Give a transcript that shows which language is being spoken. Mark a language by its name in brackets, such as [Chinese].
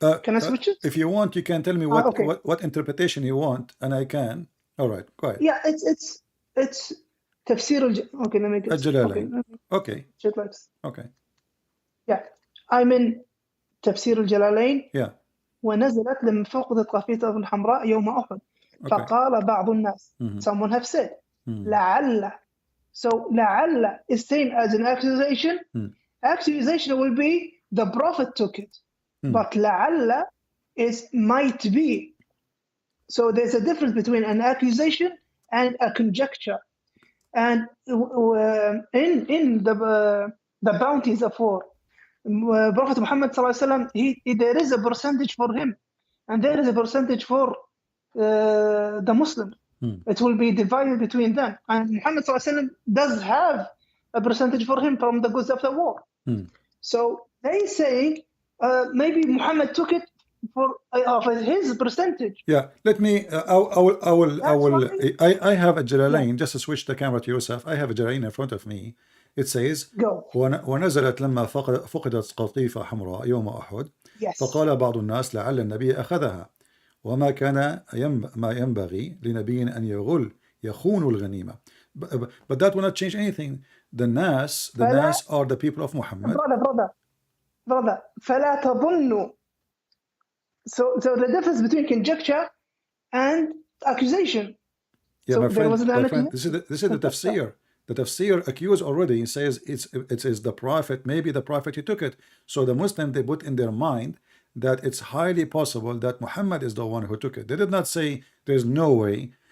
[English] Can I switch it? If you want, you can tell me what interpretation you want, and I can. All right, go ahead. Yeah, it's tafsir. Okay, let me get الجلالين. Okay. Okay. Yeah, I'm in تفسير الجلالين. Yeah. [Arabic] ونزلت لما فقدت قافية الحمراء يوم أحد. فقال بعض الناس. Someone have said. لعل. [English] So لعل is seen as an accusation. Accusation will be the prophet took it. But لعل is might be. So there's a difference between an accusation and a conjecture. And in the bounties of war, Prophet Muhammad ﷺ, there is a percentage for him, and there is a percentage for the Muslims. It will be divided between them. And Muhammad ﷺ does have a percentage for him from the goods of the war. So they saying maybe Muhammad took it for his percentage. Yeah, let me. I have a Jalalain. Just to switch the camera to yourself. I have a Jalalain in front of me. [Arabic] It says, ونزلت لما فقدت قطيفة حمراء يوم أحد فقال بعض الناس لعل النبي أخذها وما كان ما ينبغي لنبي أن يخون الغنيمة. [English] But that will not change anything. The Nas are the people of Muhammad. [Arabic] Brother, فلا تظنوا. [English] So the difference between conjecture and accusation. Yeah, so my friend, this is the tafsir. The tafsir accused already says it is the prophet, maybe the prophet he took it. So the Muslim, they put in their mind that it's highly possible that Muhammad is the one who took it. They did not say there's no way.